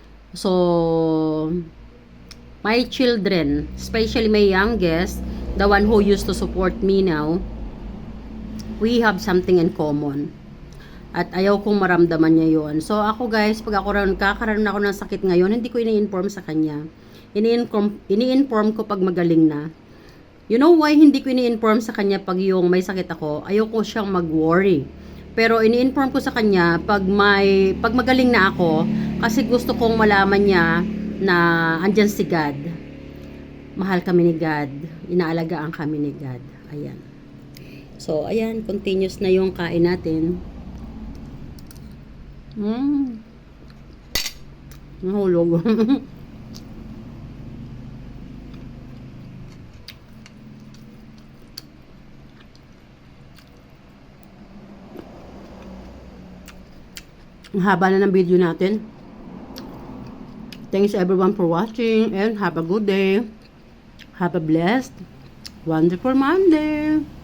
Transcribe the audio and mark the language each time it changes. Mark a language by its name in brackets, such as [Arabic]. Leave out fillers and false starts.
[English] So, my children, especially my youngest, the one who used to support me now, we have something in common. [Filipino] At ayaw kong maramdaman niya yon. So ako guys, pag ako kakaroon ako ng sakit ngayon, hindi ko ini-inform sa kanya. Ini-inform ko pag magaling na. [English] You know why [Filipino] hindi ko ini-inform sa kanya pag yung may sakit ako? Ayaw ko siyang mag-worry. Pero ini-inform ko sa kanya pag magaling na ako, kasi gusto kong malaman niya na andyan si God. Mahal kami ni God. Inaalagaan kami ni God. Ayan. So ayan, continuous na yung kain natin. Nahulog. Ang haba na ng video natin. [English] Thanks everyone for watching and have a good day. Have a blessed, wonderful Monday.